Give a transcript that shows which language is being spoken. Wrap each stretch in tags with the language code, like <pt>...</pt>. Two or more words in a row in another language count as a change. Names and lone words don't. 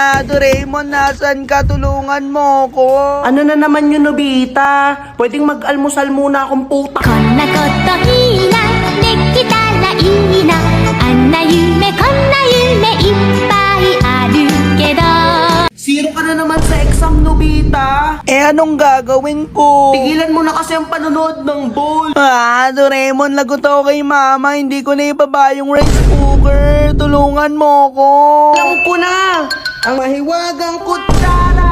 <tl>Doraemon, nasan ka? Tulungan mo ko. Ano na naman yun, Nobita? Pwedeng mag-almusal muna akong puta.</tl> <ja>こんなこといいなできたらいいなあんな夢こんな夢いっぱいあるけど</ja> <tl>Zero ka na naman sa exam, Nobita. Eh, anong gagawin ko? Tigilan mo na kasi ang panonood ng ball. Doraemon, lagot ako kay mama. Hindi ko na ibaba yung</tl> <en>rice cooker.</en> <tl>Tulungan mo ko. Alam ko na, ang mahiwagang kutsara.</tl>